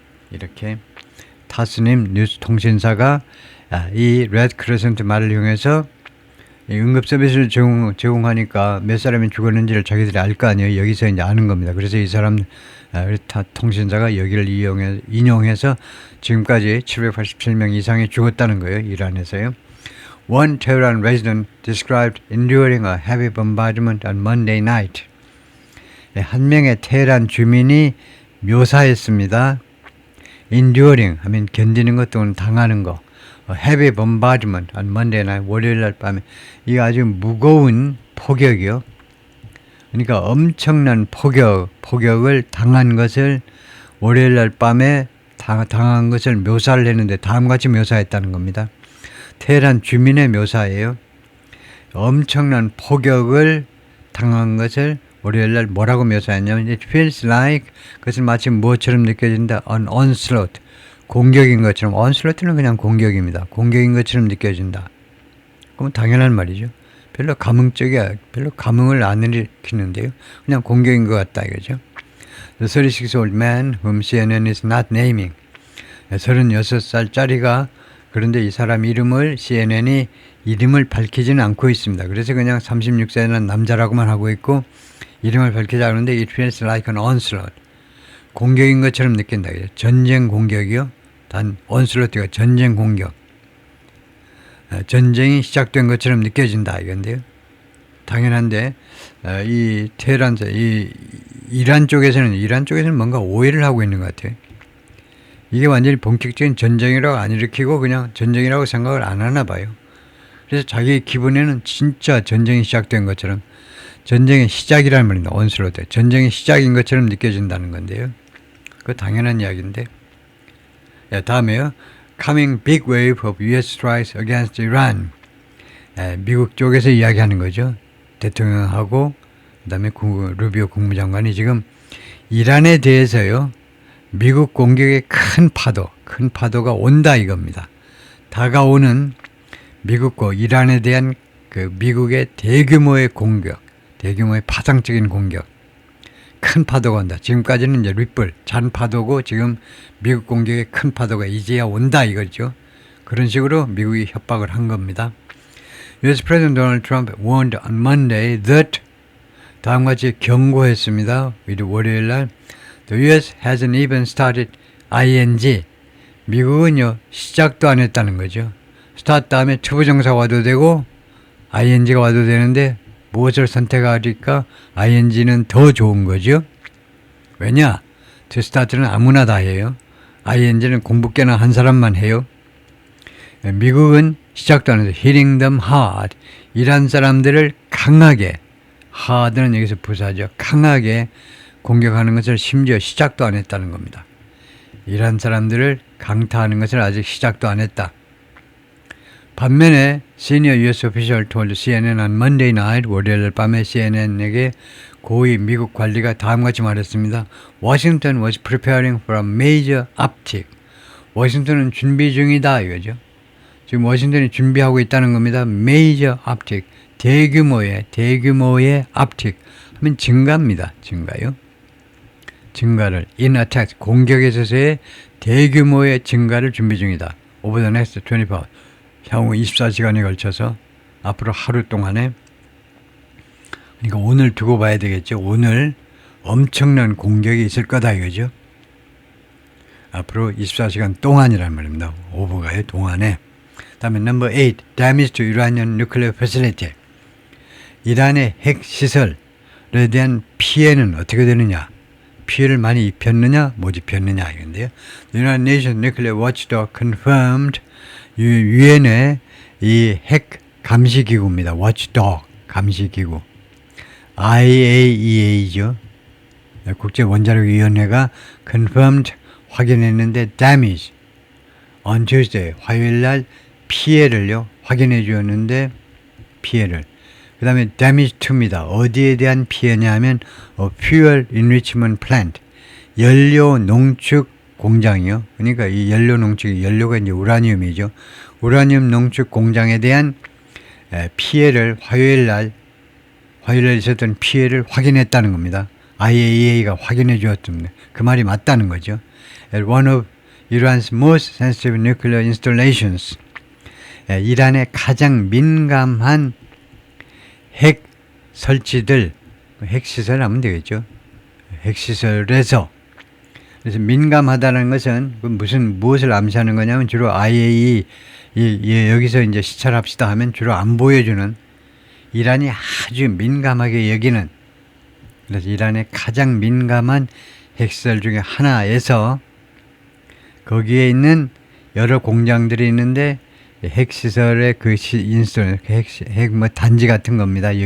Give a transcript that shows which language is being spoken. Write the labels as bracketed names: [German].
[Korean] 이렇게 타스님 뉴스 통신사가 이 레드 크레센트 말을 이용해서 응급 서비스를 제공하니까 몇 사람이 죽었는지를 자기들이 알 거 아니에요. 여기서 이제 아는 겁니다. 그래서 이 사람 통신사가 여기를 인용해서 지금까지 787명 이상이 죽었다는 거예요. 이란에서요. [English] One Tehran resident described enduring a heavy bombardment on Monday night. [Korean] 한 명의 테헤란 주민이 묘사했습니다. Enduring 하면 견디는 것 또는 당하는 거. [English] Heavy bombardment on Monday night, [Korean] 월요일 날 밤에. 이게 아주 무거운 폭격이요. 그러니까 엄청난 폭격을 당한 것을 월요일 날 밤에 당한 것을 묘사를 했는데 다음같이 묘사했다는 겁니다. 테헤란 주민의 묘사예요. 엄청난 폭격을 당한 것을 월요일 날 뭐라고 묘사했냐면 [English] It feels like, [Korean] 그것은 마치 무엇처럼 느껴진다. An onslaught, 공격인 것처럼. onslaught는 그냥 공격입니다. 공격인 것처럼 느껴진다. 그럼 당연한 말이죠. 별로 감흥을 안 일으키는데요. 그냥 공격인 것 같다 이거죠. [English] The 36-year-old man whom CNN is not naming. [Korean] 36살짜리가, 그런데 이 사람 CNN이 이름을 밝히지는 않고 있습니다. 그래서 그냥 36세는 남자라고만 하고 있고 이름을 밝히지 않는데 [English] It feels like an onslaught. [Korean] 공격인 것처럼 느낀다. 전쟁 공격이요. 단 onslaught가 전쟁 공격. 전쟁이 시작된 것처럼 느껴진다 이건데요. 당연한데 이 테헤란에서 이 이란 쪽에서는 뭔가 오해를 하고 있는 것 같아요. 이게 완전히 본격적인 전쟁이라고 안 일으키고 그냥 전쟁이라고 생각을 안 하나 봐요. 그래서 자기 기분에는 진짜 전쟁이 시작된 것처럼, 전쟁의 시작이라는 말입니다. onslaught. 전쟁의 시작인 것처럼 느껴진다는 건데요. 그거 당연한 이야기인데. 다음에요. [English] Coming big wave of US strikes against Iran. [Korean] 미국 쪽에서 이야기하는 거죠. 대통령하고 그다음에 루비오 국무장관이 지금 이란에 대해서요. 미국 공격의 큰 파도가 온다 이겁니다. 다가오는 미국과 이란에 대한 그 미국의 대규모의 공격, 대규모의 파상적인 공격. 큰 파도가 온다. 지금까지는 이제 리플, 잔 파도고 지금 미국 공격에 큰 파도가 이제야 온다 이거죠. 그런 식으로 미국이 협박을 한 겁니다. [English] US President Donald Trump warned on Monday that [Korean] 다음과 같이 경고했습니다. 월요일 날 [English] The US hasn't even started ing. [Korean] 미국은요 시작도 안 했다는 거죠. start 다음에 초보정사가 와도 되고 ing가 와도 되는데 무엇을 선택하니까 ing는 더 좋은 거죠. 왜냐? to start는 아무나 다 해요. ing는 공부깨나 한 사람만 해요. 미국은 시작도 안 해서 [English] hitting them hard. [Korean] 이란 사람들을 강하게, hard는 여기서 부사죠. 강하게 공격하는 것을 심지어 시작도 안 했다는 겁니다. 이란 사람들을 강타하는 것을 아직 시작도 안 했다. 반면에 [English] senior US official told CNN on Monday night, [Korean] 월요일 밤에 CNN에게 고위 미국 관리가 다음같이 말했습니다. [English] Washington was preparing for a major uptick. [Korean] 워싱턴은 준비 중이다 이거죠. 지금 워싱턴이 준비하고 있다는 겁니다. major uptick, 대규모의 uptick 하면 증가입니다. 증가요. 증가를 in attack, 공격에 있어서의 대규모의 증가를 준비 중이다. [English] over the next 24 hours. [Korean] 향후 24시간에 걸쳐서 앞으로 하루 동안에 그러니까 오늘 두고 봐야 되겠죠. 오늘 엄청난 공격이 있을 거다 이거죠. 앞으로 24시간 동안이란 말입니다. 오버가의 동안에. 다음에 넘버 8 [English] damage to Iranian nuclear facility. [Korean] 이란의 핵시설에 대한 피해는 어떻게 되느냐. 피해를 많이 입혔느냐 못 입혔느냐 이건데요. [English] The United Nations Nuclear Watchdog confirmed [Korean] 유엔의 이 핵 감시기구입니다. Watchdog 감시기구. IAEA죠. 국제원자력위원회가 confirmed 확인했는데 [English] damage on Tuesday [Korean] 화요일 날 피해를요 확인해 주었는데 피해를 그 다음에 damage to입니다. 어디에 대한 피해냐 하면 [English] fuel enrichment plant [Korean] 연료 농축 공장이요. 그러니까 이 연료 농축 연료가 이제 우라늄이죠. 우라늄 농축 공장에 대한 피해를 화요일날 있었던 피해를 확인했다는 겁니다. IAEA가 확인해 주었습니다. 그 말이 맞다는 거죠. [English] At one of Iran's most sensitive nuclear installations. [Korean] 이란의 가장 민감한 핵 설치들, 핵시설 하면 되겠죠. 핵시설에서 그래서 민감하다는 것은 무엇을 암시하는 거냐면 주로 IAEA 여기서 이제 시찰합시다 하면 주로 안 보여주는 이란이 아주 민감하게 여기는 그래서 이란의 가장 민감한 핵시설 중에 하나에서 거기에 있는 여러 공장들이 있는데 핵시설의 그 인스톨 핵 뭐 단지 같은 겁니다.